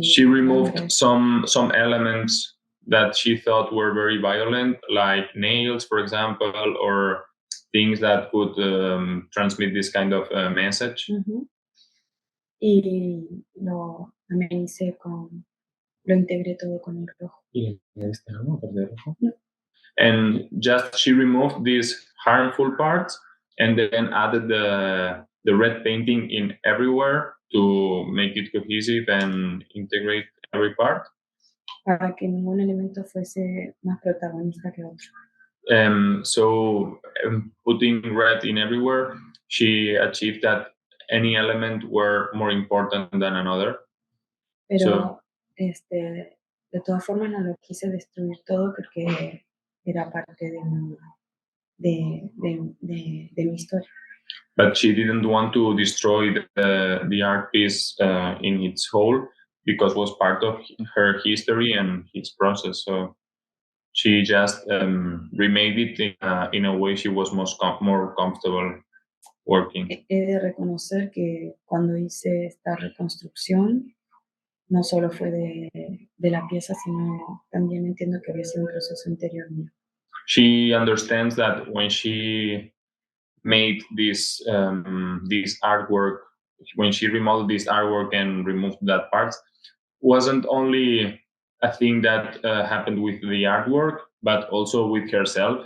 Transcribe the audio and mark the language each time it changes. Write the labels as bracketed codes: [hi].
[en] She removed some elements that she thought were very violent, like nails, for example, or things that could transmit this kind of message. [es] Y lo amenicé lo integré todo con el rojo. No. [en] And just she removed these harmful parts and then added the red painting in everywhere to make it cohesive and integrate every part. [es] Para que ningún elemento fuese más protagonista que otro. [en] So putting red in everywhere, she achieved that any element were more important than another. [es] Pero de todas formas no lo quise destruir todo porque era parte de mi historia. [en] But she didn't want to destroy the art piece in its whole, because it was part of her history and his process. So she just remade it in a way she was more comfortable working. [es] He de reconocer que cuando hice esta reconstrucción, no solo fue de la pieza, sino también entiendo que había sido un proceso interior mío. [en] She understands that when she made this artwork, when she remodeled this artwork and removed that part, wasn't only a thing that happened with the artwork, but also with herself.